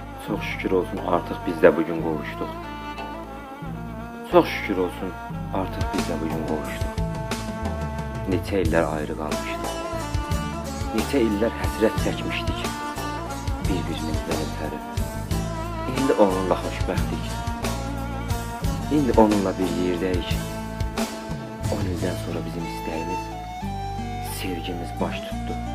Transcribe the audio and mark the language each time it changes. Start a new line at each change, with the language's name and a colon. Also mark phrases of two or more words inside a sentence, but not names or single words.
Turkish: Çok şükür olsun artık biz de bugün kavuştuk. Çok şükür olsun artık biz de bugün kavuştuk.
Azerbaijani: Neçə illər ayrı qalmışdıq. Neçə illər həsrət çəkmişdik bir-birimizdən ötəri. İndi onunla xoşbəxtdik. İndi onunla bir yerdəyik. 10 ildən sonra bizim istəyimiz, sevgimiz baş tutdu.